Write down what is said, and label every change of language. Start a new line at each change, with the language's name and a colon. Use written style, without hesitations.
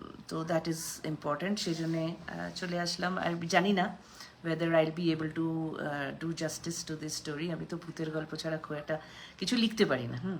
Bangla: তো that is important, সেই জন্যে চলে আসলাম। আর জানি না
English: whether I'll be able to do justice to this story.
Bangla: আমি তো ভূতের গল্প ছাড়া খুব একটা কিছু লিখতে পারি না।